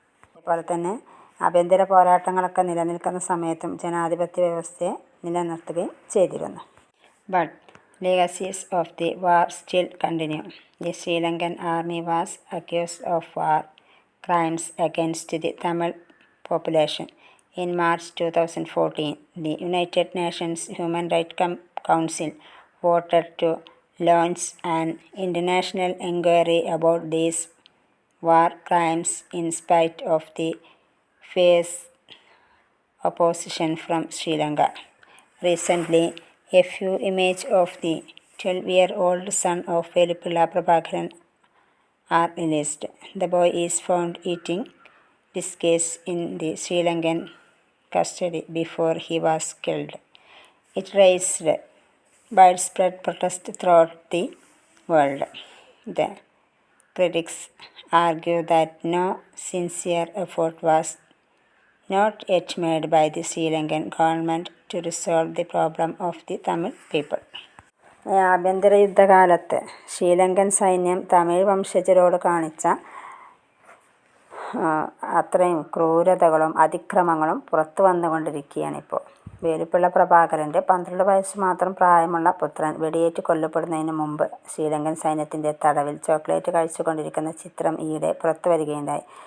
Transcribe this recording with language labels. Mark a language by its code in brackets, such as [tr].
[ml] അതുപോലെ തന്നെ ആഭ്യന്തര പോരാട്ടങ്ങളൊക്കെ നിലനിൽക്കുന്ന സമയത്തും ജനാധിപത്യ വ്യവസ്ഥയെ നിലനിർത്തുകയും ചെയ്തിരുന്നു. [en] But legacies of the war still continue. The Sri Lankan army was accused of war crimes against the Tamil population. In March 2014, the United Nations Human Rights Council voted to launch an international inquiry about these war crimes in spite of the fierce opposition from Sri Lanka. Recently, a few images of the 12-year-old son of Velupilla Prabhakaran are released. The boy is found eating biscuits in the Sri Lankan custody before he was killed. It raised widespread protest throughout the world. The critics argue that no sincere effort was not yet made by the Sri Lankan government to resolve the problem of the Tamil people. [ml] ആഭ്യന്തര യുദ്ധകാലത്ത് ശ്രീലങ്കൻ സൈന്യം തമിഴ് വംശജരോട് കാണിച്ച അത്രയും ക്രൂരതകളും അതിക്രമങ്ങളും പുറത്തു വന്നുകൊണ്ടിരിക്കുകയാണ് ഇപ്പോൾ. വേലുപ്പിള്ള പ്രഭാകരൻ്റെ 12 വയസ്സ് മാത്രം പ്രായമുള്ള പുത്രൻ വെടിയേറ്റ് കൊല്ലപ്പെടുന്നതിന് മുമ്പ് ശ്രീലങ്കൻ സൈന്യത്തിൻ്റെ തടവിൽ ചോക്ലേറ്റ് കഴിച്ചുകൊണ്ടിരിക്കുന്ന ചിത്രം ഈയിടെ പുറത്തു വരികയുണ്ടായി.